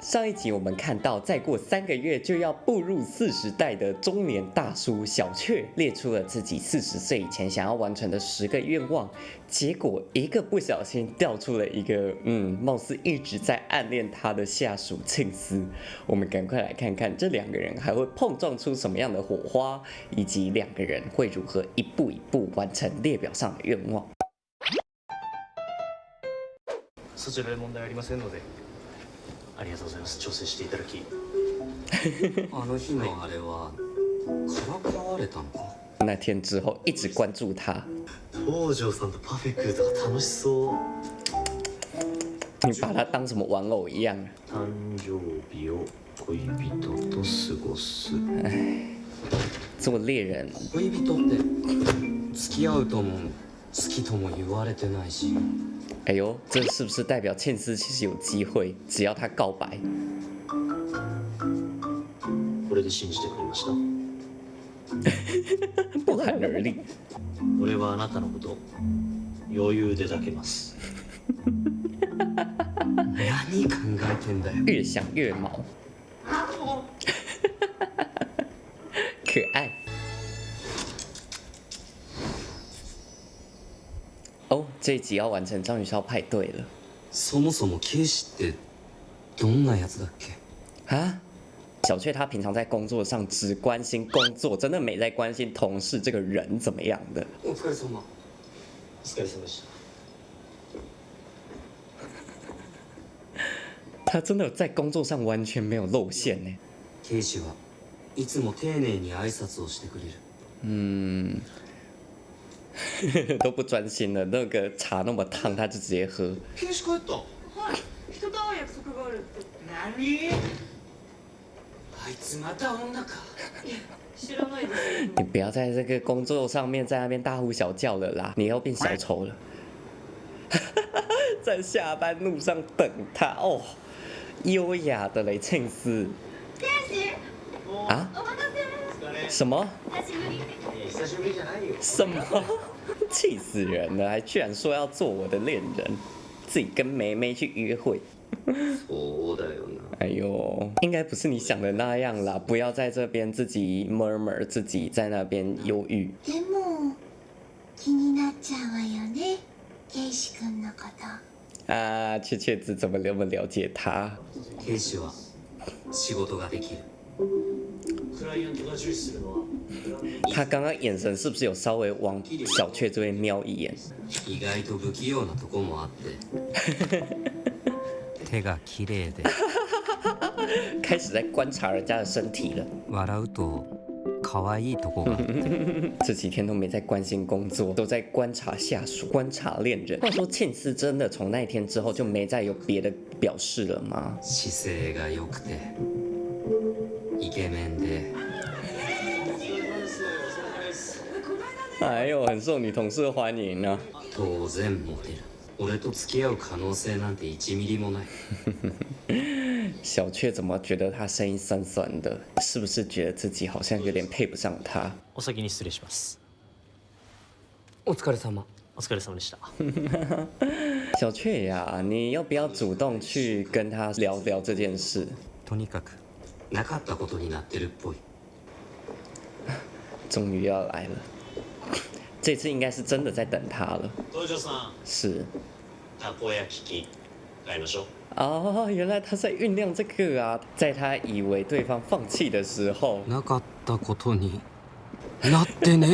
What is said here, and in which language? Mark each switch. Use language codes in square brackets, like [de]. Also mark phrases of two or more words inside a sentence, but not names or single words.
[zh] 上一集我们看到，再过3个月就要步入40代的中年大叔小雀，列出了自己40岁以前想要完成的10个愿望，结果一个不小心掉出了一个，貌似一直在暗恋他的下属庆司。我们赶快来看看这2个人还会碰撞出什么样的火花，以及2个人会如何一步一步完成列表上的愿望。 [ja] そちらで問題ありませんので、ありがとうございます。調整していただき。あの日のあれはからかわれたのか。 [zh] 那天之后一直关注他。 [ja] 東條さんとパフェ食うとか楽しそう。 [zh] 你把他当什么玩偶一样？ [ja] 誕生日を恋人と過ごす。 [zh] 做猎人。 [ja] 恋人って付き合うとも好きとも言われてないし。 [zh] 哎呦，这是不是代表茜丝其实有机会？只要他告白。 [ja] これで信じてくれました。 [zh] 不寒而栗。 [ja] 俺はあなたのこと余裕で抱けます。何考えてんだよ。 [zh] 越想越毛。可爱。哦，这一集要完成章鱼烧派对了。 [ja] そもそもケイシってどんなやつだっけ？ [zh] 啊？小雀他平常在工作上只关心工作，真的没在关心同事这个人怎么样的。 [ja] お疲れ様。お疲れ様でした。 [zh] 他真的在工作上完全没有露馅呢。 [ja] ケイシはいつも丁寧に挨拶をしてくれる。 [zh] 都不专心了，那个茶那么烫，他就直接喝。 [ja] ケイシ帰った。はい、人と会う約束があるって。何？あいつまた女か。知らないですよ。 [zh] 你不要在这个工作上面在那边大呼小叫了啦，你要变小丑了。在下班路上等他哦，优雅的嘞，庆司。啊？什么？ [ja] 久しぶりじゃないよ。 [zh] 什么？气死人了！还居然说要做我的恋人，自己跟梅梅去约会。 [ja] そうだよな。 [zh] 哎呦，应该不是你想的那样啦！不要在这边自己 murmur， 自己在那边忧郁。 [ja] でも気になっちゃうわよね、ケイシ君のこと。 [zh] 啊，雀子怎么那么了解他？ [ja] ケイシは仕事ができる。クライアントが重視するのは。 [zh] 他刚刚眼神是不是有稍微往小雀这边瞄一眼？ [ja] 意外と不器用なとこもあって手が綺麗で [zh] 开始在观察人家的身体了。 [ja] 笑うと可愛いとこがあって [zh] 这几天都没在关心工作，都在观察下属、观察恋人。话说庆司真的从那一天之后就没再有别的表示了吗？ [ja] 姿勢が良くてイケメンで [zh] 哎呦，很受女同事欢迎啊！ [ja] 当然モテる。俺と付き合う可能性なんて1ミリもない。 [zh] 小雀怎么觉得他声音酸酸的？是不是觉得自己好像有点配不上他？ [ja] お先に失礼します。お疲れ様。お疲れ様でした。 [zh] 小雀呀，你要不要主动去跟他聊聊这件事？ [ja] とにかくなかったことになってるっぽい。 [zh] 终于要来了，这次应该是真的在等他了。 [ja] 東條さん、 [zh] 是。 [ja] たこ焼き器買いましょう。 [zh] 哦，原来他在酝酿这个啊！在他以为对方放弃的时候， [ja] なかったことになってね。